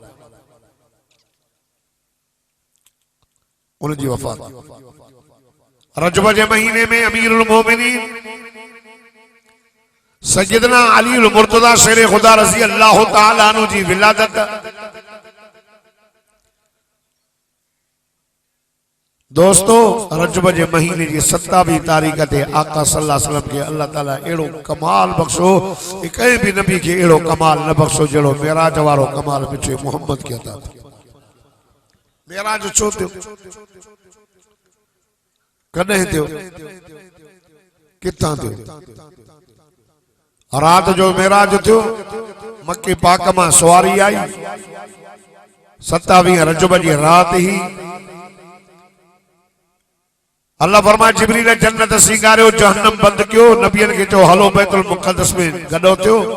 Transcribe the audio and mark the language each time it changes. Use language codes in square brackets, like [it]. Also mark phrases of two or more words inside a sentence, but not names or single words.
[sd] उनजी वफ़ात रजब जे महीने में अमीरुल मोमिनीन सैयदना अली मुर्तज़ा शेर खुदा [ar] رضي الله تعالى عنه [sd] जी विलादत। दोस्तों, रजब जे महीने की 27 तारीख ते आका [ar] صلى الله عليه وسلم [sd] के अल्लाह ताला एड़ो कमाल बख्शो, कंहिं भी नबी के एड़ो कमाल न बख्शो जहिड़ो मेराज वारो कमाल मिठे मोहम्मद के अता थियो। मेराज छो थियो, कॾहिं थियो, किथां थियो? रात जो मेराज थियो, मक्के पाक मां सवारी आई, 27 रजब जी रात ही अल्लाह फरमाए जिब्रील जन्नत सिंगारियो, जहन्नम बंद कियो, नबियन के चो हलो बैतुल मुक़द्दस में गडो थियो।